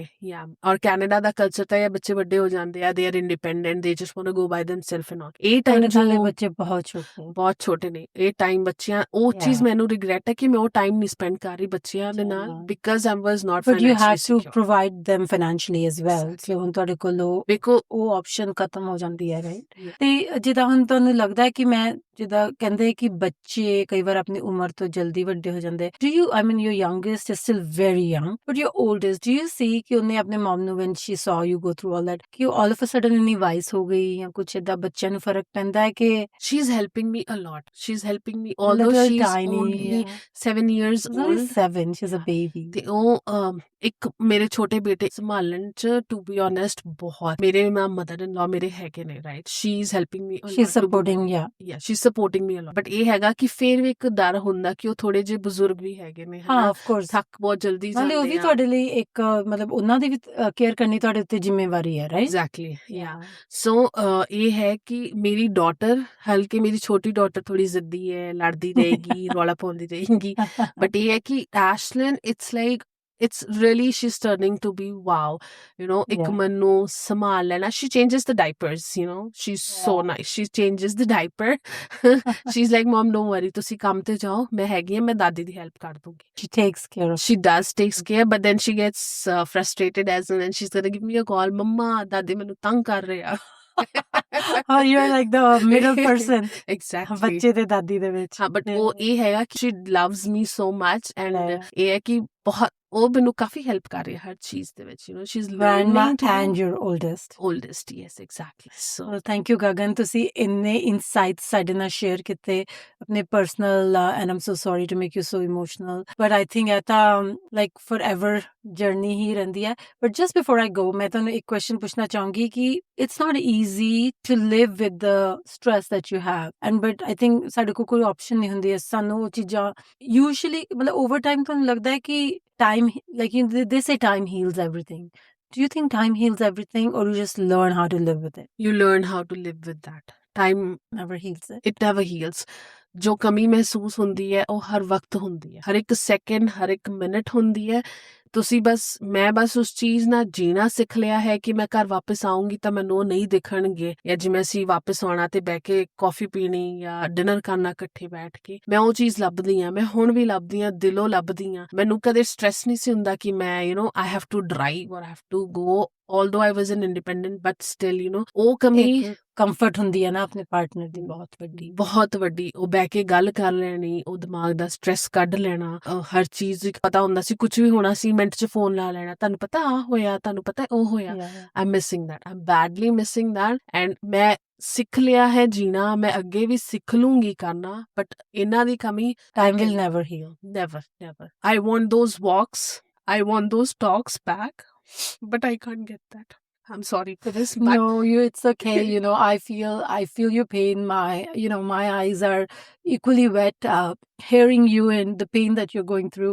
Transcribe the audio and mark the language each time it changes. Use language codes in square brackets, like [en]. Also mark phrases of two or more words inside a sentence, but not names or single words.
[pa] ਯਾ ਔਰ ਕੈਨੇਡਾ ਦਾ ਕਲਚਰ ਤਾਂ ਇਹ ਬੱਚੇ ਵੱਡੇ ਹੋ ਜਾਂਦੇ ਆ, [en] they are independent, they just want to go by themselves and all. [pa] ਇਹ ਟਾਈਮ ਜੋ ਬੱਚੇ ਬਹੁਤ ਛੋਟੇ ਨੇ, ਇਹ ਟਾਈਮ ਬੱਚਿਆਂ, ਉਹ ਚੀਜ਼ ਮੈਨੂੰ ਰਿਗਰੈਟ ਹੈ ਕਿ ਮੈਂ ਉਹ ਟਾਈਮ ਨਹੀਂ ਸਪੈਂਡ ਕਰ ਰਹੀ ਬੱਚਿਆਂ ਦੇ ਨਾਲ, [en] because I was not financially secure. But you have to ਪ੍ਰੋਵਾਈਡ them financially as well, [pa] ਕਿ ਹੁਣ ਤੁਹਾਡੇ ਕੋਲ ਉਹ ਆਪਸ਼ਨ ਖਤਮ ਹੋ ਜਾਂਦੀ ਹੈ, ਰਾਈਟ? ਤੇ ਜਿੱਦਾਂ ਹੁਣ ਤੁਹਾਨੂੰ ਲੱਗਦਾ ਹੈ ਕਿ ਮੈਂ ਜਿੱਦਾਂ ਕਹਿੰਦੇ ਕਿ ਬੱਚੇ ਕਈ ਵਾਰ ਆਪਣੀ ਉਮਰ ਤੋਂ ਜਲਦੀ ਵੱਡੇ ਹੋ ਜਾਂਦੇ, [en] do you, I mean your youngest is still very young, but your oldest, do you see [pa] ਕਿ ਉਹਨੇ ਆਪਣੇ ਮਮ ਨੂੰ [en] when she saw you go through all that, [pa] ਕਿ ਉਹ [en] all of a sudden [pa] ਇੰਨੀ ਵਾਈਸ ਹੋ ਗਈ ਜਾਂ ਕੁਛ ਏਦਾਂ? ਬੱਚਿਆਂ ਨੂੰ ਫਰਕ ਪੈਂਦਾ ਹੈ ਕਿ [en] she's helping me a lot, she's helping me, although she's only 7 years old, 7, she's a baby। [pa] ਤੇ ਉਹ ਇੱਕ ਮੇਰੇ ਛੋਟੇ ਬੇਟੇ ਸੰਭਾਲਣ ਚ, [en] to be honest, [pa] ਬਹੁਤ ਮੇਰੇ [en] mother in law [pa] ਮੇਰੇ ਹੈਗੇ ਨੇ, ਰਾਈਟ? [en] She is helping me, She is supporting, Ya she is supporting me a lot. [pa] ਬਟ ਇਹ ਹੈਗਾ ਕਿ ਫੇਰ ਵੀ ਇੱਕ ਡਰ ਹੁੰਦਾ ਕਿ ਉਹ ਥੋੜੇ ਜਿਹੇ ਬਜ਼ੁਰਗ ਵੀ ਹੈਗੇ ਨੇ, [en] ਹਾਂ, of course, [pa] ਥੱਕ ਬਹੁਤ ਜਲਦੀ ਨਾਲੇ ਉਹ ਜਾਂਦੇ ਵੀ ਆ। ਤੁਹਾਡੇ ਲਈ ਇੱਕ ਮਤਲਬ ਉਹਨਾਂ ਦੀ ਵੀ ਕੇਅਰ ਕਰਨੀ ਤੁਹਾਡੇ ਉੱਤੇ ਜ਼ਿੰਮੇਵਾਰੀ ਹੈ, ਰਾਈਟ? [en] Exactly, ya. [pa] ਸੋ ਇਹ ਹੈ ਕਿ ਮੇਰੀ ਡਾਟਰ, ਹਲਕੀ ਮੇਰੀ ਛੋਟੀ ਡਾਟਰ ਥੋੜੀ ਜ਼ਿੱਦੀ ਹੈ, ਲੜਦੀ ਰਹੇਗੀ, ਰੌਲਾ ਪਾਉਂਦੀ ਰਹੇਗੀ। ਬਟ ਇਹ ਹੈ ਕਿ ਐਸ਼ਲਿਨ, [en] it's like, it's really, she's turning to be wow, [pa] ਇੱਕ ਮੈਨੂੰ ਸੰਭਾਲ ਲੈਣਾ। [en] she changes the diapers, she's so nice, she changes the diaper। she's like, mom don't worry, [pa] ਤੁਸੀਂ ਕੰਮ ਤੇ ਜਾਓ, ਮੈਂ ਹੈਗੀ ਆ, ਮੈਂ ਦਾਦੀ ਦੀ ਹੈਲਪ ਕਰ ਦੂੰਗੀ। [en] she takes care of, she does takes care, but then she gets frustrated as well, and she's gonna give me a call, mama [pa] ਦਾਦੀ ਮੈਨੂੰ ਤੰਗ ਕਰ ਰਿਹਾ। [en] oh, you're like the middle person, exactly, [pa] ਬੱਚੇ ਤੇ ਦਾਦੀ ਦੇ ਵਿੱਚ। ਹਾਂ, ਬਟ ਉਹ ਇਹ ਹੈਗਾ ਕਿ [en] she loves me so much, and [pa] ਇਹ ਹੈ ਕਿ ਬਹੁਤ ਉਹ ਮੈਨੂੰ ਕਾਫੀ ਹੈਲਪ ਕਰ ਰਹੀ ਹੈ ਹਰ ਚੀਜ਼ ਦੇ ਵਿੱਚ, [en] she's learning to and your oldest, yes, exactly। so well, thank you [pa] ਗਗਨ, ਤੁਸੀਂ ਇੰਨੇ ਇਨਸਾਈਟਸ ਸਾਡੇ ਨਾਲ ਸ਼ੇਅਰ ਕੀਤੇ ਆਪਣੇ ਪਰਸਨਲ, [en] and I'm so sorry to make you so emotional, but I think [pa] ਇਹ ਤਾਂ [en] like forever [pa] ਜਰਨੀ ਹੀ ਰਹਿੰਦੀ ਹੈ। [en] but just before I go, [pa] ਮੈਂ ਤੁਹਾਨੂੰ ਇੱਕ ਕੁਐਸਚਨ ਪੁੱਛਣਾ ਚਾਹੂੰਗੀ ਕਿ [en] it's not easy to live with the stress that you have, and but I think [pa] ਸਾਡੇ ਕੋਲ ਕੋਈ ਆਪਸ਼ਨ ਨਹੀਂ ਹੁੰਦੀ ਹੈ, ਸਾਨੂੰ ਉਹ ਚੀਜ਼ਾਂ usually ਮਤਲਬ [en] over time [pa] ਤੁਹਾਨੂੰ ਲੱਗਦਾ ਹੈ ਕਿ [en] time, like they say time heals everything. Do you think time heals everything, or you just learn how to live with it? you learn how to live with that। time Never heals it. it never heals। [pa] ਜੋ ਕਮੀ ਮਹਿਸੂਸ ਹੁੰਦੀ ਹੈ ਉਹ ਹਰ ਵਕਤ ਹੁੰਦੀ ਹੈ, ਹਰ ਇੱਕ ਸੈਕਿੰਡ, ਹਰ ਇੱਕ ਮਿੰਟ ਹੁੰਦੀ ਹੈ। ਤੁਸੀਂ ਮੈਂ ਬਸ ਉਸ ਚੀਜ਼ ਨਾਲ ਜੀਣਾ ਸਿੱਖ ਲਿਆ ਹੈ ਕਿ ਮੈਂ ਘਰ ਵਾਪਸ ਆਉਂਗੀ ਤਾਂ ਮੈਨੂੰ ਉਹ ਨਹੀਂ ਦਿਖਣਗੇ, ਜਾਂ ਜਿਵੇਂ ਅਸੀਂ ਵਾਪਸ ਆਉਣਾ ਤੇ ਬਹਿ ਕੇ ਕਾਫੀ ਪੀਣੀ ਜਾਂ ਡਿਨਰ ਕਰਨਾ ਇਕੱਠੇ ਬੈਠ ਕੇ, ਮੈਂ ਉਹ ਚੀਜ਼ ਲੱਭਦੀ ਹਾਂ। ਮੈਂ ਹੁਣ ਵੀ ਲੱਭਦੀ ਹਾਂ, ਦਿਲੋਂ ਲੱਭਦੀ ਹਾਂ। ਮੈਨੂੰ ਕਦੇ ਸਟ੍ਰੈਸ ਨਹੀਂ ਸੀ ਹੁੰਦਾ ਕਿ ਮੈਂ [en] I have to drive or I have to go, although I was an independent, but still [pa] ਉਹ ਕਮੀ, ਕੰਫਰਟ ਹੁੰਦੀ ਹੈ ਨਾ ਆਪਣੇ ਪਾਰਟਨਰ ਦੀ, ਬਹੁਤ ਵੱਡੀ। ਉਹ ਬਹਿ ਕੇ ਗੱਲ ਕਰ ਲੈਣੀ, ਉਹ ਦਿਮਾਗ ਦਾ ਸਟ੍ਰੈਸ ਕੱਢ ਲੈਣਾ, ਹਰ ਚੀਜ਼ ਪਤਾ ਹੁੰਦਾ ਸੀ, ਕੁਝ ਵੀ ਹੋਣਾ ਸੀ ਮਿੰਟ 'ਚ ਫੋਨ ਲਾ ਲੈਣਾ, ਤੁਹਾਨੂੰ ਪਤਾ ਆ ਹੋਇਆ, ਤੁਹਾਨੂੰ ਪਤਾ ਉਹ ਹੋਇਆ। [en] I'm missing that, I'm badly missing that, and [pa] ਮੈਂ ਸਿੱਖ ਲਿਆ ਹੈ ਜੀਣਾ, ਮੈਂ ਅੱਗੇ ਵੀ ਸਿੱਖ ਲੂੰਗੀ ਕਰਨਾ, ਬਟ ਇਹਨਾਂ ਦੀ ਕਮੀ [en] time will never heal, never I want those walks, I want those talks back But I can't get that. I'm sorry for this, but No, it's okay. I feel your pain. My eyes are equally wet, hearing you and the pain that you're going through.